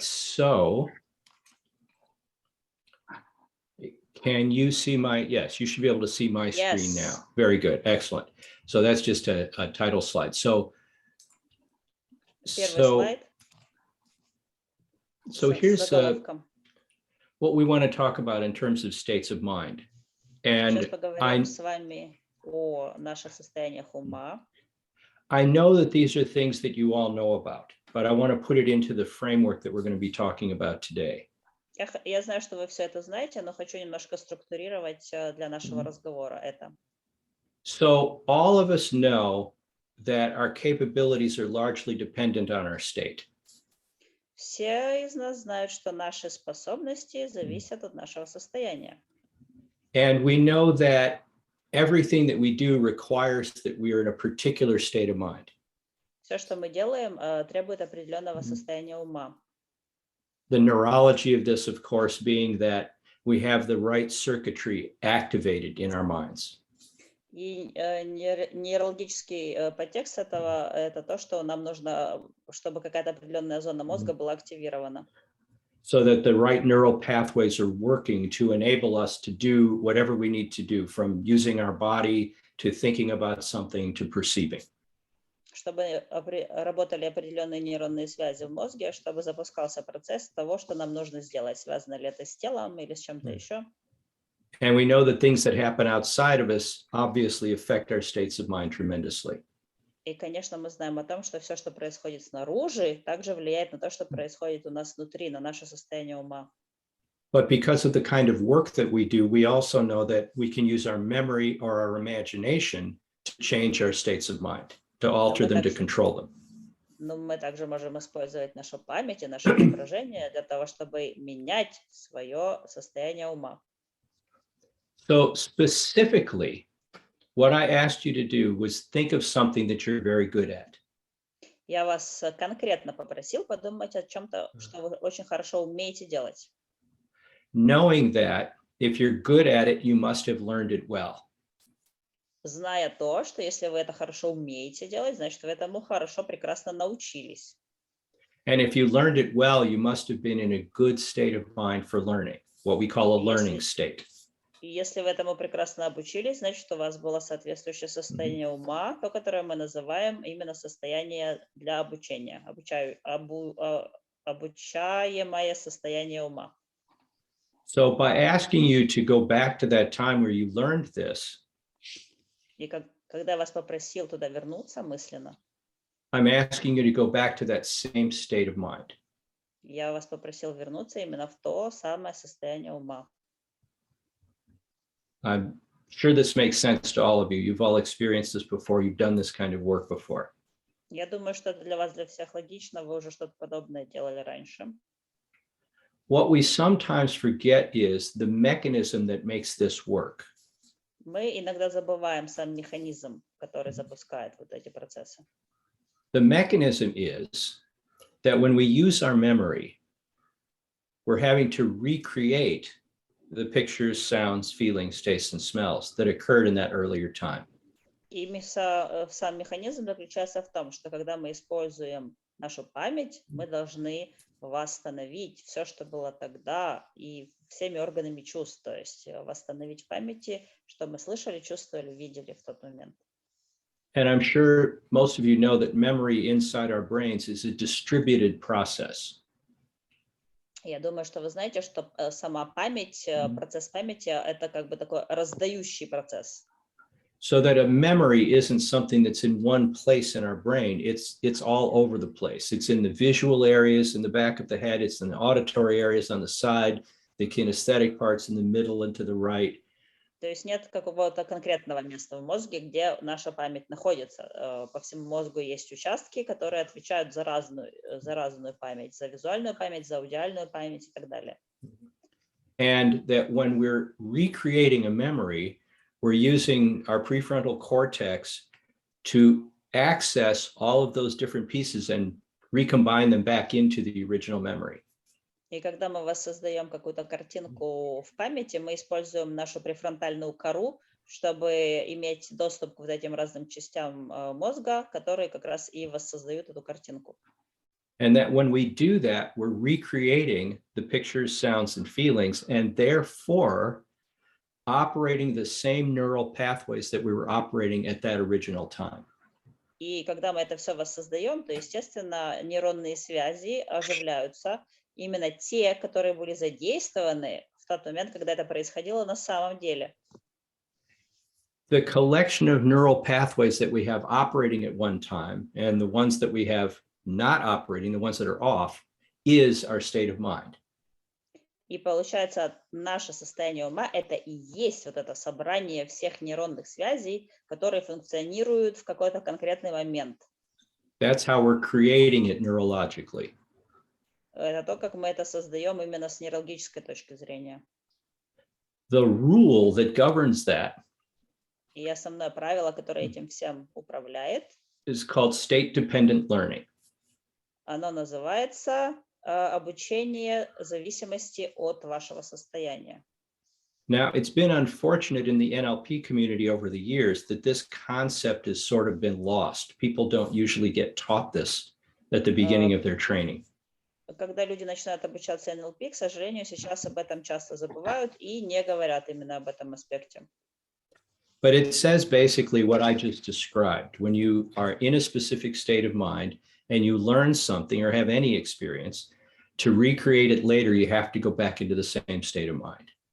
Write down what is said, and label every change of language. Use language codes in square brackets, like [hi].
[en] So can you see my, yes, you should be able to see my screen Yes. now. Very good. Excellent. So that's just a title slide. So [ru] Первый слайд. [en] here's [ru] заголовком. [en] what we want to talk about in terms of states of mind. [ru] Сейчас [en] And [ru] поговорим с вами о наших состояниях ума. [en] I know that these are things that you all know about, but I want to put it into the framework that we're going to be talking about today. [ru] Я знаю, что вы все это знаете, но хочу немножко структурировать для нашего разговора это. [en] So all of us know that our capabilities are largely dependent on our state. [ru] Все из нас знают, что наши способности зависят от нашего состояния. [en] And we know that everything that we do requires that we are in a particular state of mind. [ru] Все, что мы делаем, требует определенного состояния ума. [en] The neurology of this, of course, being that we have the right circuitry activated in our minds. [ru] И нейрологический подтекст этого – это то, что нам нужно, чтобы какая-то определенная зона мозга была активирована. [en] So that the right neural pathways are working to enable us to do whatever we need to do, from using our body to thinking about something to perceiving. [ru] Чтобы работали определенные нейронные связи в мозге, чтобы запускался процесс того, что нам нужно сделать. Связано ли это с телом или с чем-то еще. [en] And we know that things that happen outside of us obviously affect our states of mind tremendously. [ru] И, конечно, мы знаем о том, что все, что происходит снаружи, также влияет на то, что происходит у нас внутри, на наше состояние ума. [en] But because of the kind of work that we do, we also know that we can use our memory or our imagination to change our states of mind, to alter them, to control them. [ru] Но мы также можем использовать нашу память и наше воображение для того, чтобы менять свое состояние ума. [en] So specifically, what I asked you to do was think of something that you're very good at. [ru] Я вас конкретно попросил подумать о чем-то, что вы очень хорошо умеете делать. [en] Knowing that if you're good at it, you must have learned it well. [ru] Зная то, что если вы это хорошо умеете делать, значит, вы этому хорошо, прекрасно научились. [en] And if you learned it well, you must have been in a good state of mind for learning, what we call a learning state. [ru] И если вы этому прекрасно обучились, значит, у вас было соответствующее состояние ума, то, которое мы называем именно состояние для обучения, обучаемое состояние ума. [en] So by asking you to go back to that time where you learned this, [ru] И когда я вас попросил туда вернуться мысленно, [en] I'm asking you to go back to that same state of mind. [ru] я вас попросил вернуться именно в то самое состояние ума. [en] I'm sure this makes sense to all of you. You've all experienced this before. You've done this kind of work before. [ru] Я думаю, что это для вас, для всех логично. Вы уже что-то подобное делали раньше. [en] What we sometimes forget is the mechanism that makes this work. [ru] Мы иногда забываем сам механизм, который запускает вот эти процессы. [en] The mechanism is that when we use our memory, we're having to recreate the pictures, sounds, feelings, tastes, and smells that occurred in that earlier time. [ru] И сам механизм заключается в том, что когда мы используем нашу память, мы должны восстановить все, что было тогда, и всеми органами чувств, то есть восстановить в памяти, что мы слышали, чувствовали, видели в тот момент. [en] And I'm sure most of you know that memory inside our brains is a distributed process. [ru] Я думаю, что вы знаете, что сама память, процесс памяти, это как бы такой раздающий процесс. [en] So that a memory isn't something that's in one place in our brain. It's all over the place. It's in the visual areas in the back of the head. It's in the auditory areas on the side, the kinesthetic parts in the middle and to the right. [ru] То есть нет какого-то конкретного места в мозге, где наша память находится. По всему мозгу есть участки, которые отвечают за разную память, за визуальную память, за аудиальную память и так далее. [en] And that when we're recreating a memory, we're using our prefrontal cortex to access all of those different pieces and recombine them back into the original memory. [ru] И когда мы воссоздаем какую-то картинку в памяти, мы используем нашу префронтальную кору, чтобы иметь доступ к вот этим разным частям мозга, которые как раз и воссоздают эту картинку. [en] And that when we do that, we're recreating the pictures, sounds, and feelings, and therefore operating the same neural pathways that we were operating at that original time. [ru] И когда мы это все воссоздаем, то, естественно, нейронные связи оживляются, именно те, которые были задействованы в тот момент, когда это происходило на самом деле. [en] The collection of neural pathways that we have operating at one time and the ones that we have not operating, the ones that are off, is our state of mind. [ru] И получается, наше состояние ума – это и есть вот это собрание всех нейронных связей, которые функционируют в какой-то конкретный момент. [en] That's how we're creating it neurologically. [ru] Это то, как мы это создаем именно с нейрологической точки зрения. [en] The rule that governs that [ru] И основное правило, которое этим всем управляет, [en] is called state-dependent learning. [ru] оно называется обучение зависимости от вашего состояния. [en] Now, it's been unfortunate in the NLP community over the years that this concept has sort of been lost. People don't usually get taught this at the beginning of their training. [ru] Когда люди начинают обучаться НЛП, к сожалению, сейчас об этом часто забывают и не говорят именно об этом аспекте. [en] But it says basically what I just described. When you are in a specific state of mind and you learn something or have any experience, to recreate it later, you have to go back into the same state of mind.